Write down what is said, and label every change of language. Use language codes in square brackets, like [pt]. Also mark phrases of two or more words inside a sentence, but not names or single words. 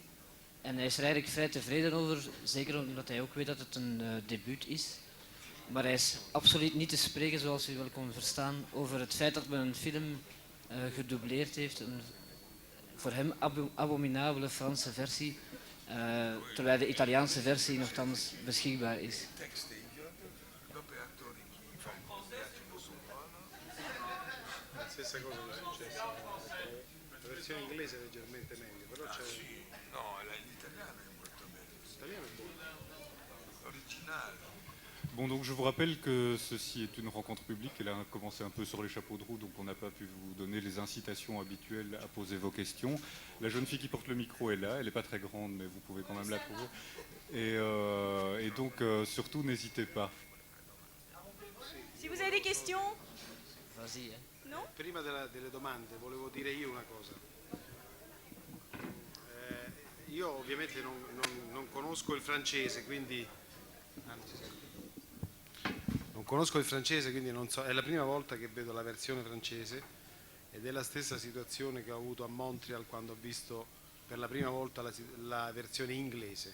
[nl] En hij is er eigenlijk vrij tevreden over, zeker omdat hij ook weet dat het een debuut is. Maar hij is absoluut niet te spreken, zoals u wel kon verstaan, over het feit dat men een film gedoubleerd heeft. Een voor hem abominabele Franse versie, terwijl de Italiaanse versie nogthans beschikbaar is. [it] Stessa cosa che è successa. La versione inglese è leggermente meglio, però c'è. Sì, no, l'italiano è molto meglio. L'italiano è buono. Originale. [fr] Bon, donc je vous rappelle que ceci est une rencontre publique. Elle a commencé un peu sur les chapeaux de roue, donc on n'a pas pu vous donner les incitations habituelles à poser vos questions. La jeune fille qui porte le micro est là. Elle n'est pas très grande, mais vous pouvez quand même la trouver. Et donc, surtout, n'hésitez pas. Si vous avez des questions, Vas-y, hè. non? [it] Prima delle domande volevo dire io una cosa. Io ovviamente non conosco il francese, quindi. Non conosco il francese, quindi non so. È la prima volta che vedo la versione francese ed è la stessa situazione che ho avuto a Montreal quando ho visto per la prima volta la versione inglese.